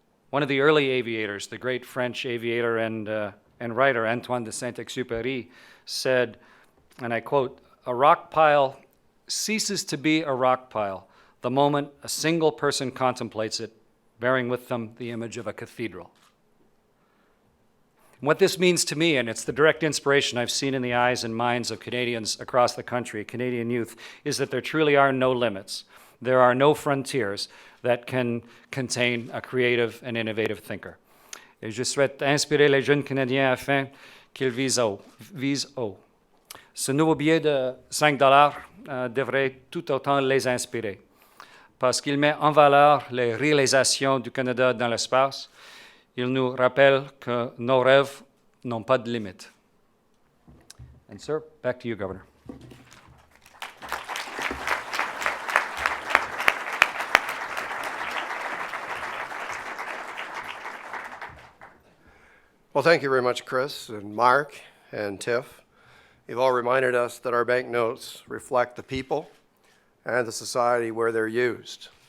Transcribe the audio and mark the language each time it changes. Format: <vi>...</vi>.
<en>One of the early aviators, the great French aviator and writer Antoine de Saint-Exupéry, said, and I quote, "A rock pile ceases to be a rock pile the moment a single person contemplates it, bearing with them the image of a cathedral." And what this means to me, and it's the direct inspiration I've seen in the eyes and minds of Canadians across the country, Canadian youth, is that there truly are no limits. There are no frontiers that can contain a creative and innovative thinker.</en> <fr>Et je souhaite inspirer les jeunes Canadiens afin qu'ils visent haut. Ce nouveau billet de 5 $ devrait tout autant les inspirer, parce qu'il met en valeur les réalisations du Canada dans l'espace. Il nous rappelle que nos rêves n'ont pas de limite.</fr> <en>And sir, back to you, Governor. Well, thank you very much, Chris and Mark and Tiff. You've all reminded us that our banknotes reflect the people and the society where they're used.</en>